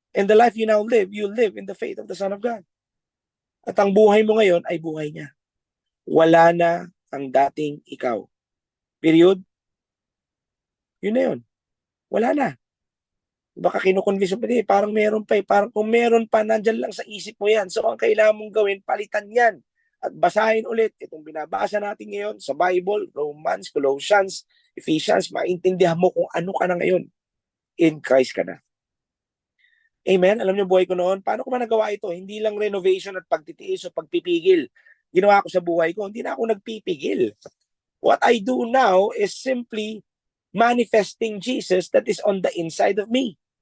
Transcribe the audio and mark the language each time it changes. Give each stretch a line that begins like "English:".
English: And the life you now live, you live in the faith of the Son of God.
Filipino: At ang buhay mo ngayon ay buhay niya. Wala na ang dating ikaw. Period. Yun na yun. Wala na. Baka kinukonvince mo, parang meron pa eh. Parang kung meron pa, nandyan lang sa isip mo yan. So ang kailangan mong gawin, palitan yan. At basahin ulit itong binabasa natin ngayon sa Bible, Romans, Colossians, Ephesians, maintindihan mo kung ano ka na ngayon. In Christ ka na. Amen? Alam niyo buhay ko noon, paano ko ba nagawa ito? Hindi lang renovation at pagtitiis o pagpipigil. ginawa ko sa buhay ko, hindi na ako nagpipigil.
English: What I do now is simply manifesting Jesus that is on the inside of me.